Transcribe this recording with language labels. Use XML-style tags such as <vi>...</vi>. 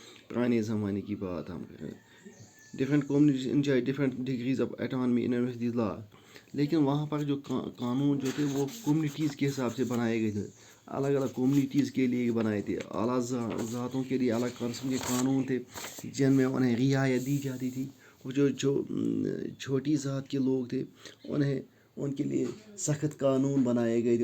<ur>پرانے زمانے کی بات ہم کریں.</ur> <en>Different communities enjoy different degrees of autonomy in these laws.</en> <ur>لیکن وہاں پر جو قانون جو تھے وہ کمیونٹیز کے حساب سے بنائے گئے تھے. الگ الگ کمیونٹیز کے لیے بنائے تھے. اعلیٰ ذاتوں کے لیے الگ قسم کے قانون تھے جن میں انہیں رعایت دی جاتی تھی. اور جو چھوٹی ذات کے لوگ تھے ان کے لیے سخت قانون بنائے گئے تھے.</ur>